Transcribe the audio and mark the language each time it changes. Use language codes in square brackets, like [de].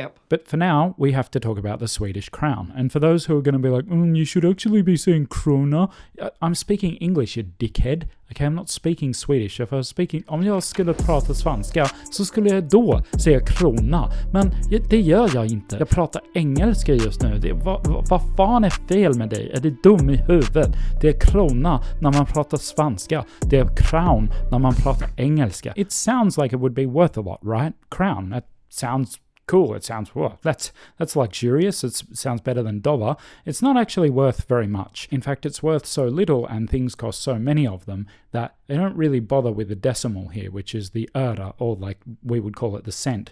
[en] But for now, we have to talk about the Swedish crown. And for those who are going to be like, you should actually be saying krona. I'm speaking English, you dickhead. Okay, I'm not speaking Swedish. [sv] Om jag skulle prata svenska så skulle jag då säga krona. Men det gör jag inte. Jag pratar engelska just nu. Vad fan är fel med dig? Är du dum i huvudet? Det är krona när man pratar svenska. Det är crown när man pratar engelska. [en] It sounds like it would be worth a lot, right? Crown, that sounds cool. It sounds, well, that's luxurious. It sounds better than dollar. It's not actually worth very much. In fact, it's worth so little and things cost so many of them that they don't really bother with the decimal here, which is the öre, or like we would call it the cent.